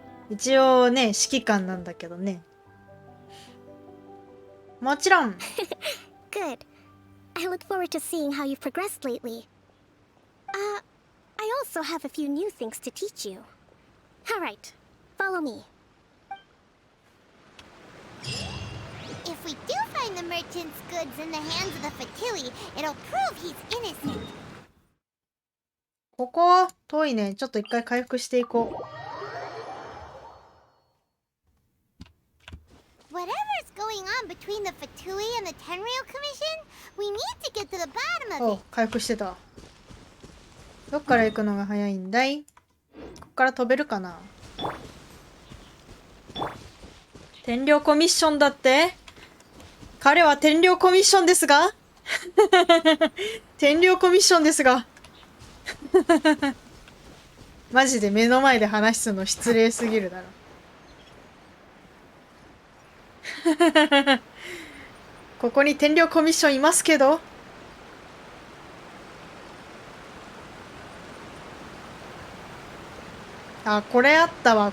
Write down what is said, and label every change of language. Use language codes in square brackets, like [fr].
[ja] 一応ね、指揮官なんだけどね。もちろん [en] Good. I look forward to seeing how you've progressed lately. I also have a few new things to teach you. Alright, follow me. If we do find the merchant's goods in the hands of the Fatui, it'll prove he's innocent. [ja] ここ遠いね。ちょっと一回回復していこう。 [en] Whatever's going on between the Fatui and the Tenryou Commission, we need to get to the bottom [ja] お [en] of it. [ja] 回復してた。どっから行くのが早いんだい？こっから飛べるかな？天領コミッションだって？彼は天領コミッションですが天領コミッションですがマジで目の前で話すの失礼すぎるだろここに天領コミッションいますけどあ、これあったわ。